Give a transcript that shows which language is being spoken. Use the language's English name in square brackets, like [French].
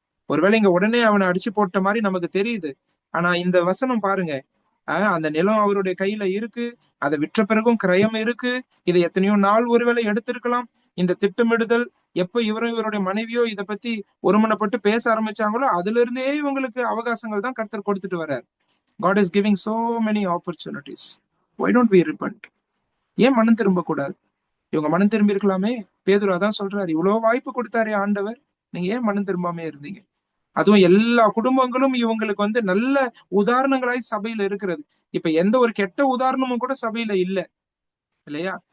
[Tamil] ஒருவேளை இங்க உடனே அவனை அடிச்சு போட்ட மாதிரி நமக்கு தெரியுது. ஆனா இந்த வசனம் பாருங்க, அந்த நிலம் அவருடைய கையில இருக்கு, அதை விற்ற பிறகும் கிரயம் இருக்கு. இதை எத்தனையோ நாள் ஒருவேளை எடுத்திருக்கலாம். இந்த திட்டமிடுதல் எப்ப இவரும் இவருடைய மனைவியோ இதை பத்தி ஒருமனப்பட்டு பேச ஆரம்பிச்சாங்களோ அதுல இருந்தே இவங்களுக்கு அவகாசங்கள் தான் கர்த்தர் கொடுத்துட்டு வர்றார். [English] God is giving so many opportunities. Why don't we repent? [Tamil] ஏன் மனம் திரும்ப கூடாது? இவங்க மனம் திரும்பி இருக்கலாமே. பேதுரு அதான் சொல்றாரு, இவ்வளவு வாய்ப்பு கொடுத்தாரே ஆண்டவர், நீங்க ஏன் மனம் திரும்பாமே இருந்தீங்க? அதுவும் எல்லா குடும்பங்களும் இவங்களுக்கு நல்ல உதாரணங்களாய் சபையில இருக்கிறது. இப்ப எந்த ஒரு கெட்ட உதாரணமும் கூட சபையில இல்ல இல்லையா?